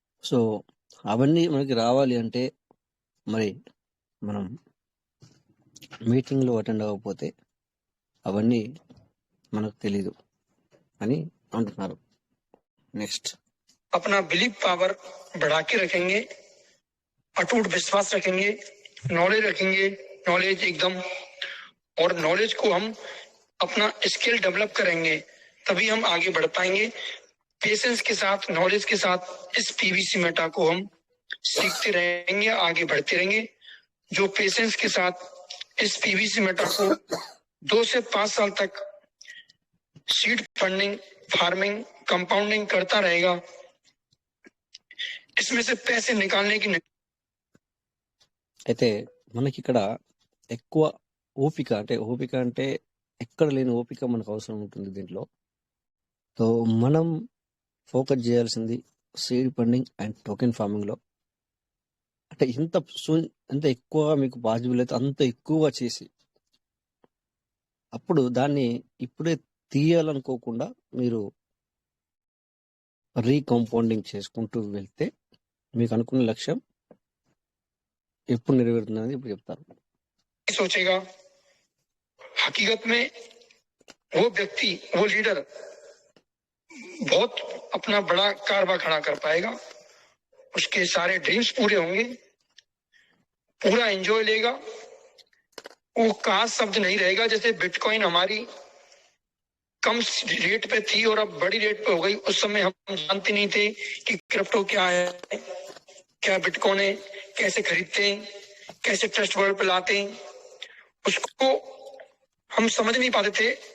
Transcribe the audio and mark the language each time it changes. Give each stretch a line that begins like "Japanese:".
Telugu: So అవన్నీ మనకి రావాలి అంటే మరి మనం మీటింగ్లో అటెండ్ అవ్వకపోతే అవన్నీ మనకు తెలీదు అని అంటున్నారు.
English: next
Hindi: अपना बिलीफ पावर बढ़ा के रखेंगे, अटूट विश्वास रखेंगे, नॉलेज रखेंगे, नॉलेज एकदम, और नॉलेज को हम अपना स्किल डेवलप करेंगे तभी हम आगे बढ़ पाएंगे। पेशेंस के साथ, नॉलेज के साथ इस पीवीसी मेटा को हम सीखते रहेंगे, आगे बढ़ते रहेंगे। जो पेशेंस के साथ इस पीवीसी मेटा को 2 से 5 साल तक सीड फंडिंग, फार्मिंग, कंपाउंडिंग करता रहेगा, इसमें से पैसे निकालने की
Telugu: అయితే మనకి ఇక్కడ ఎక్కువ ఓపిక అంటే ఎక్కడ లేని ఓపిక మనకు అవసరం ఉంటుంది దీంట్లో. సో మనం ఫోకస్ చేయాల్సింది సీడ్ ఫండింగ్ అండ్ టోకెన్ ఫార్మింగ్లో. అంటే ఎంత ఎక్కువ మీకు పాసిబుల్ అయితే అంత ఎక్కువగా చేసి అప్పుడు దాన్ని ఇప్పుడే తీయాలనుకోకుండా మీరు రీకంపౌండింగ్ చేసుకుంటూ వెళ్తే మీకు అనుకున్న లక్ష్యం ఎప్పుడు నెరవేరుతుంది అనేది ఇప్పుడు చెప్తారు.
Hindi: सोचेगा। हकीकत में वो व्यक्ति, वो लीडर बहुत अपना बड़ा कारभार खड़ा कर पाएगा, उसके सारे ड्रीम्स पूरे होंगे, पूरा एंजॉय लेगा। वो काश शब्द नहीं रहेगा। जैसे बिटकॉइन हमारी कम रेट पे थी और अब बड़ी रेट पे हो गई, उस समय हम जानते नहीं थे कि क्रिप्टो क्या है, क्या बिटकॉइन है, कैसे खरीदते हैं, कैसे ट्रस्ट वर्ल्ड पे लाते हैं, उसको हम समझ नहीं पाते थे।